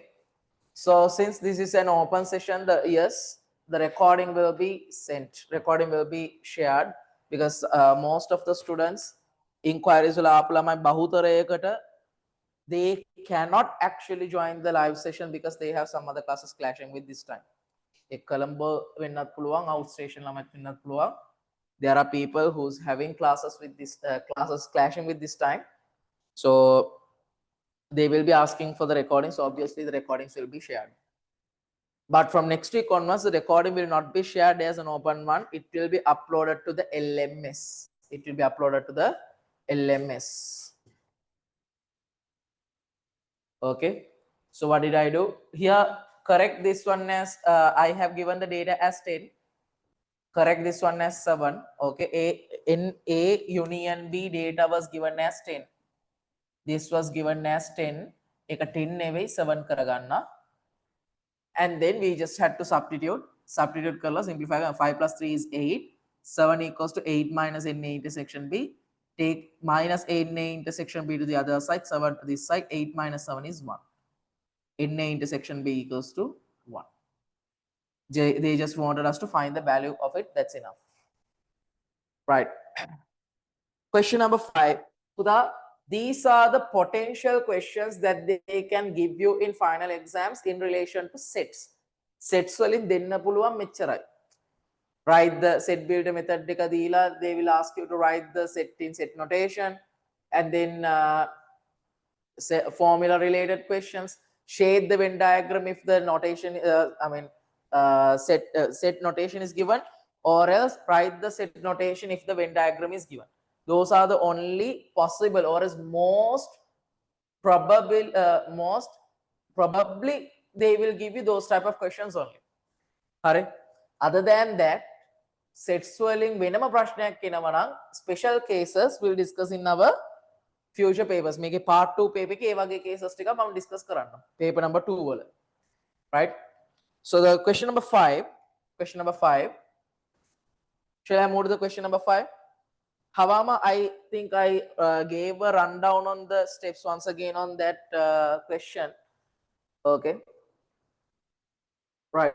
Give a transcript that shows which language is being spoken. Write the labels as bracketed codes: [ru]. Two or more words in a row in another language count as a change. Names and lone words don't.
[en] So since this is an open session, the recording will be sent. Recording will be shared because most of the students inquiries they cannot actually join the live session because they have some other classes clashing with this time. [si] Colombo වෙන්නත් පුළුවන්, outstation ළමත් වෙන්නත් පුළුවන්. [en] There are people who's having classes with this classes clashing with this time. So they will be asking for the recording. So obviously the recordings will be shared. But from next week onwards, the recording will not be shared as an open one. It will be uploaded to the LMS. It will be uploaded to the LMS. Okay. So what did I do? Here, correct this one as, I have given the data as 10. Correct this one as 7. Okay. In A union B, data was given as 10. This was given as 10. [si] එක 10 නෙවෙයි 7 කරගන්න. [en] And then we just had to substitute. Substitute color, simplify. 5 plus 3 is 8. 7 equals to 8 minus NA intersection B. Take minus NA intersection B to the other side. 7 to this side. 8 minus 7 is 1. NA intersection B equals to 1. They just wanted us to find the value of it. That's enough. Right. Question number 5. Sudha, these are the potential questions that they can give you in final exams in relation to sets. [si] Sets වලින් දෙන්න පුළුවන් මෙච්චරයි. [en] Write the set builder method [si] එක දීලා [en] they will ask you to write the set in set notation and then formula related questions. Shade the Venn diagram if the notation set notation is given, or else write the set notation if the Venn diagram is given. Those are the only possible, or is most probably they will give you those type of questions only. Other than that, sets [si] වලින් වෙනම ප්‍රශ්නයක් එනවා නම් [en] special cases we'll discuss in our future papers. [si] මේකේ [en] part 2 paper [si] එකේ ඒ වගේ cases ටික මම discuss කරන්නම්. [en] Paper number 2 [si] වල. [en] Right? So the question number 5. Shall I move to the question number 5? Havama, I think I gave a rundown on the steps once again on that question. Okay. Right.